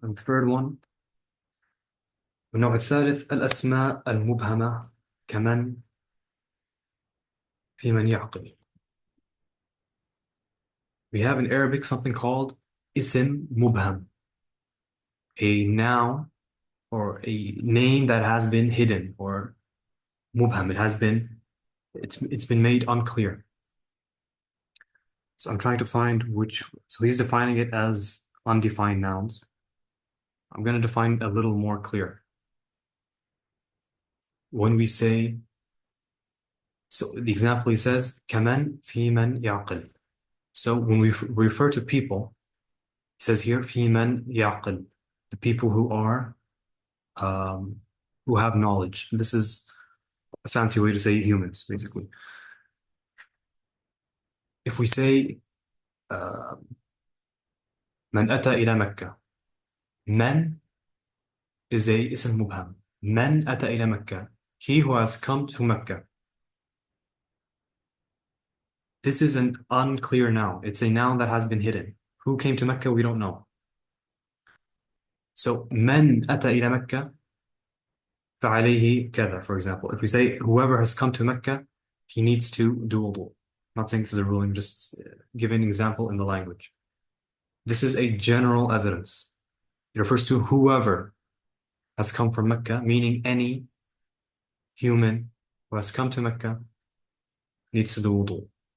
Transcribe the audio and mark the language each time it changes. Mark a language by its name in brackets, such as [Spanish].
[English] And the third one, [Arabic] والنوع الثالث الأسماء المبهمة كمن في من يعقل. [English] We have in Arabic something called ism mubham, a noun or a name that has been hidden, or mubham, it's been made unclear. So I'm trying to find so he's defining it as undefined nouns. I'm going to define a little more clear. When we say, so the example he says, [Arabic] كمن في من يعقل. [English] So when we refer to people, he says here, [Arabic] في من يعقل, [English] the people who are, who have knowledge. This is a fancy way to say humans, basically. If we say, [Arabic] من أتى إلى مكة, من [English] is a [Arabic] اسم مبهم. من أتى إلى مكة, [English] he who has come to Mecca. This is an unclear noun. It's a noun that has been hidden. Who came to Mecca? We don't know. So [Arabic] من أتى إلى مكة فعليه كذا, [English] for example. If we say whoever has come to Mecca, he needs to do wudu. I'm not saying this is a ruling, just give an example in the language. This is a general evidence. It refers to whoever has come from Mecca, meaning any human who has come to Mecca needs to do wudu.